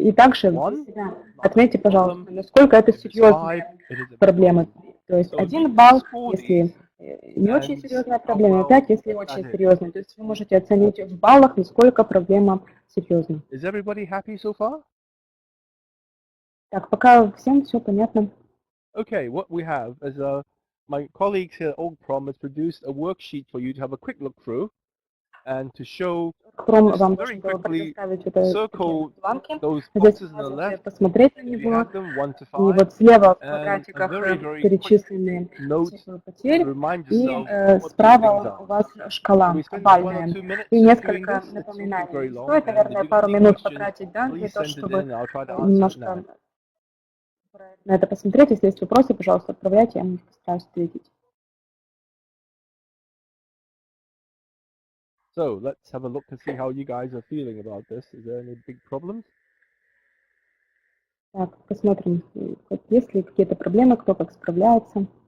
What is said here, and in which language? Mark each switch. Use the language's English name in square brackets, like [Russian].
[Russian] И также для себя отметьте, пожалуйста, насколько это серьезные проблемы. То есть 1 балл, если не очень серьезная проблема, 5, если очень серьезная. То есть вы можете оценить в баллах, насколько проблема серьезна. Так, пока всем все понятно. [English] Okay, what we have is my colleagues here at OGPROM has produced a worksheet for you to have a quick look through and to show very quickly circle those boxes on the left. [Russian] Посмотреть на него. И вот слева в квадратиках перечислены цифры потерь, и справа у вас шкала овальная и несколько напоминаний. Стоит, наверное, пару минут потратить, да, для того, чтобы немножко на это посмотреть. Если есть вопросы, пожалуйста, отправляйте, я на них постараюсь ответить. [English] So let's have a look to see how you guys are feeling about this. Is there any big problems? [Russian] Так, посмотрим, есть ли какие-то проблемы, кто как справляется.